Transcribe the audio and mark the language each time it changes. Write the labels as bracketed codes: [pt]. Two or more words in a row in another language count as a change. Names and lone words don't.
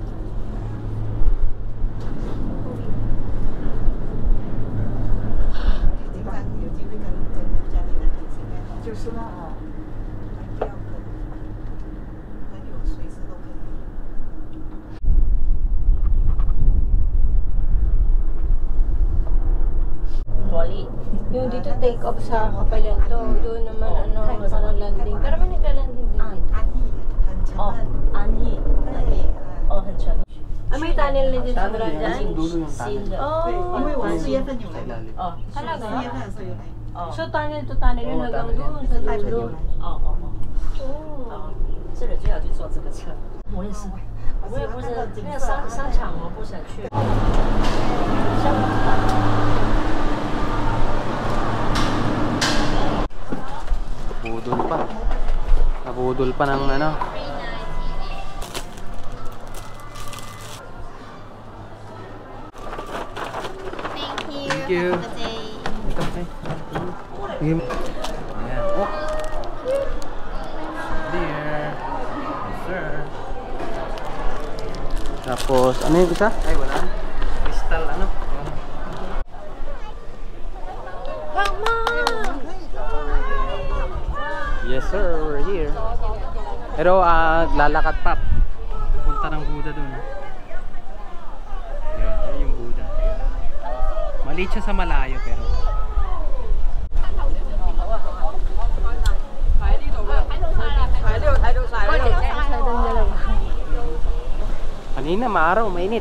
[zh] 有机会跟家里人一起来。就是那啊。来钓的，朋友随时都可以。 Wally. [tl] Yung dito [en] take off [tl] sa kapalan to, doon naman ano, parang landing. Pero may nagka-landing din dito. [zh] 哦，安逸，哦，很沉。 [tl] Ah, may tunnel na din siguro dyan? [zh] 新的。 Oh, 因为我4月份有来嘛。哦， [tl] talaga? [zh] 4月份的时候有来。 [tl] So tunnel to tunnel yun hanggang doon sa dulo. [zh] 哦哦哦。 Oh. 这里最好去坐这个车。我也是，我也不是那个商场，我不想去。 [tl] Nabudol pa. Nabudol pa ng ano. [en] Thank you. Have a good day. [tl] Ito, eh. Ayan. Oh. [en] Dear. Yes, sir. [tl] Tapos, ano yung isa? Ay, wala. Crystal, ano? [en] Yes, sir. We're here. [tl] Pero lalakad pa. Punta ng Buddha dun. Yan yung Buddha. Maliit siya sa malayo pero. Kanina maaraw, mainit.